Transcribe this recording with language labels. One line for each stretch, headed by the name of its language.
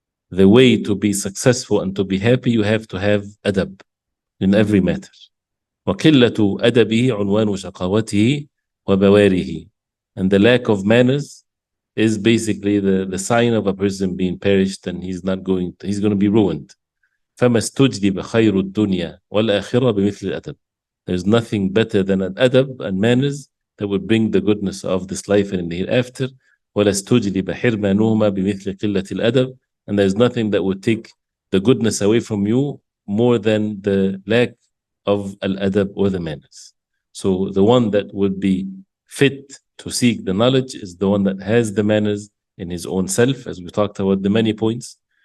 English: The way to be successful and to be happy, you have to have adab in every matter.
Arabic: وقلة أدبه عنوان شقاوته وبواره.
English: And the lack of manners is basically the sign of a person being perished, and he's going to be ruined.
Arabic: فما استجلب خير الدنيا والآخرة بمثل الأدب.
English: There's nothing better than an adab and manners that would bring the goodness of this life and in the hereafter.
Arabic: ولا استجلب حرمانهما بمثل قلة الأدب.
English: And there's nothing that would take the goodness away from you more than the lack of al-adab or the manners. So the one that would be fit to seek the knowledge is the one that has the manners in his own self, as we talked about the many points.